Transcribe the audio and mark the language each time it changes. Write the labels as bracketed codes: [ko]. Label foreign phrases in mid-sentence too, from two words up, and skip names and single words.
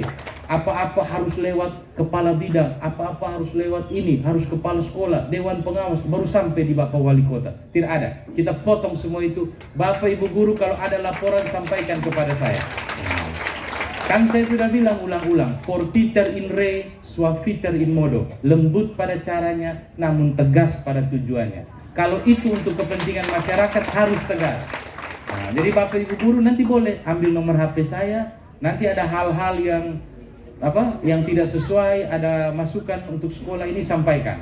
[id] Apa-apa harus lewat kepala bidang, apa-apa harus lewat ini, harus kepala sekolah, dewan pengawas, baru sampai di Bapak Wali Kota. Tidak ada. Kita potong semua itu. Bapak Ibu guru, kalau ada laporan sampaikan kepada saya. Kan saya sudah bilang ulang-ulang, [la] fortiter in re, suaviter in modo. [id] Lembut pada caranya, namun tegas pada tujuannya. Kalau itu untuk kepentingan masyarakat harus tegas. Nah, jadi Bapak Ibu guru nanti boleh ambil nomor HP saya. Nanti ada hal-hal yang tidak sesuai, ada masukan untuk sekolah ini, sampaikan.